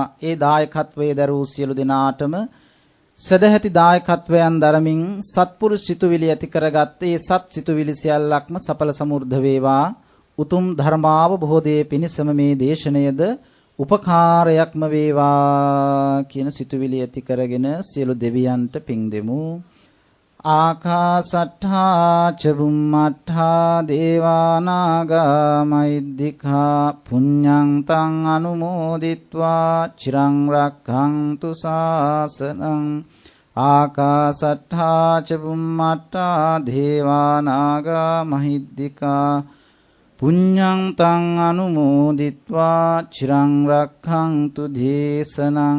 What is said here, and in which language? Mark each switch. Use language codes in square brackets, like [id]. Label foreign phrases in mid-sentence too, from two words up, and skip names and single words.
[si] ඒ දායකත්වයේ දරූ සියලු දෙනාටම සදැහැති දායකත්වයන් දරමින් සත්පුරුෂ සිතුවිලි ඇති කරගත් ඒ සත් සිතුවිලි සියල්ලක්ම සඵල සමෘද්ධ වේවා. උතුම් ධර්මාවබෝධයේ පිණසම මේ දේශනයද උපකාරයක්ම වේවා කියන සිතුවිලි ඇති කරගෙන සියලු දෙවියන්ට පිං දෙමු. [pi] ආකාසට්ඨා ච බුම්මට්ඨා දේවානාගා මහිද්దికා පුඤ්ඤං තං අනුමෝදිත්වා චිරං රක්ඛන්තු ශාසනං. ආකාසට්ඨා ච බුම්මට්ඨා දේවානාගා මහිද්దికා පුඤ්ඤං තං අනුමෝදිත්වා චිරං රක්ඛන්තු දේශනං.